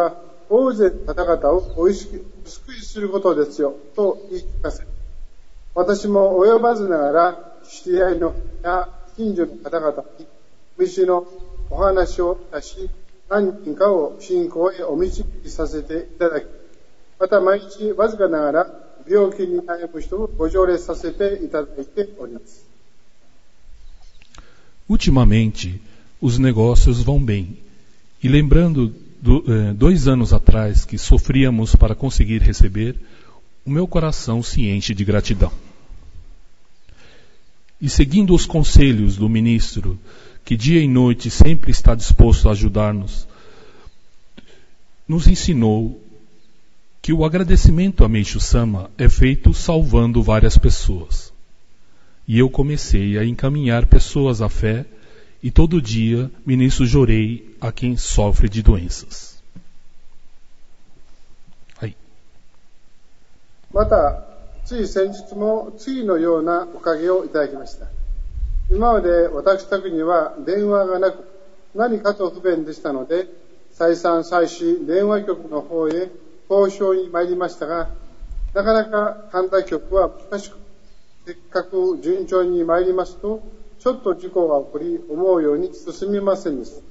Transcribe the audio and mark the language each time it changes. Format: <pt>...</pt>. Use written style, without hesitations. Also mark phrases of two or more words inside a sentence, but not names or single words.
<ja>は大勢の方々をお救いすることですよと言い聞かせ、私も及ばずながら知り合いのや近所の方々に道のお話をいたし、何人かを信仰へお導きさせていただき、また毎日わずかながら病気に悩む人をご条例させていただいております。</ja> <pt>Ultimamente, os negócios vão bem. E lembrando 2 anos atrás que sofríamos para conseguir receber, o meu coração se enche de gratidão. E seguindo os conselhos do ministro, que dia e noite sempre está disposto a ajudar-nos, nos ensinou que o agradecimento a Meishu Sama é feito salvando várias pessoas. E eu comecei a encaminhar pessoas à fé, e todo dia ministro jorei a quem sofre de doenças. Aí.</pt> <ja>また、つい先日も次のようなおかげをいただきました。今まで私宅には電話がなく、何かと不便でしたので、再三再四電話局の方へ交渉に参りましたが、なかなか神田局は難しく、せっかく順調に参りますと、ちょっと事故が起こり、思うように進みませんでした。</ja>